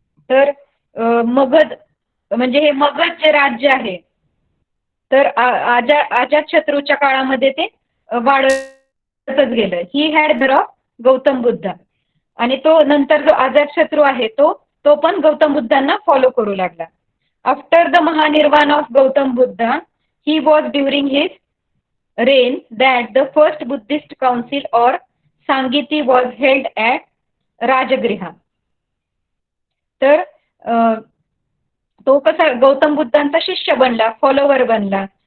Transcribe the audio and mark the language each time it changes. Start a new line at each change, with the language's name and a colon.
Marathi: तर मगध म्हणजे हे मगध जे राज्य आहे, तर अजातशत्रूच्या काळामध्ये ते वाढतच गेलं.
English: He had the of Gautam Buddha.
Marathi: आणि तो नंतर जो अजातशत्रू आहे तो पण गौतम बुद्धांना फॉलो करू लागला.
English: After the mahanirvana of Gautam Buddha, he was during his reign that the first Buddhist council or Sangiti was held at Rajagriha.
Marathi: तर तो कसा गौतम बुद्धांचा शिष्य बनला, फॉलोवर बनला.